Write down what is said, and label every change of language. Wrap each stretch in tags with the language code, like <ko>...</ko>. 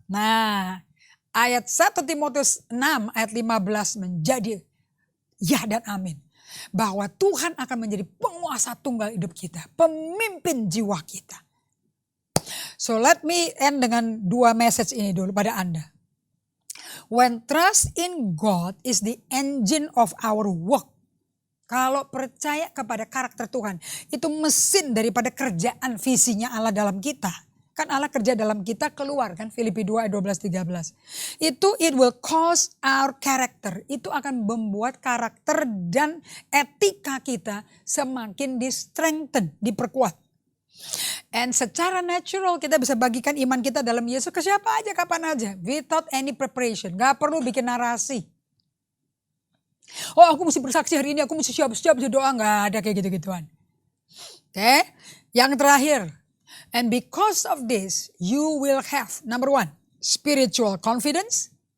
<id>Nah, ayat 1 Timotius 6 ayat 15 menjadi ya dan amin. Bahwa Tuhan akan menjadi penguasa tunggal hidup kita. Pemimpin jiwa kita.</id> <en>So let me end</en> <id>dengan 2 message ini dulu pada Anda.</id> <en>When trust in God is the engine of our work.</en> <id>Kalau percaya kepada karakter Tuhan. Itu mesin daripada kerjaan visinya Allah dalam kita. Kan Allah kerja dalam kita keluar kan Filipi 2 ayat 12-13.</id> <en>Itu it will cause our character.</en> <id>Itu akan membuat karakter dan etika kita semakin di-strengthen, diperkuat. And secara natural kita bisa bagikan iman kita dalam Yesus ke siapa aja, kapan aja.</id> <en>Without any preparation.</en> <id>Gak perlu bikin narasi. Oh aku mesti bersaksi hari ini, aku mesti siap-siap berdoa. Gak ada kayak gitu-gituan. Oke. Yang terakhir.</id> <en>And because of this, you will have, number 1, spiritual confidence.</en>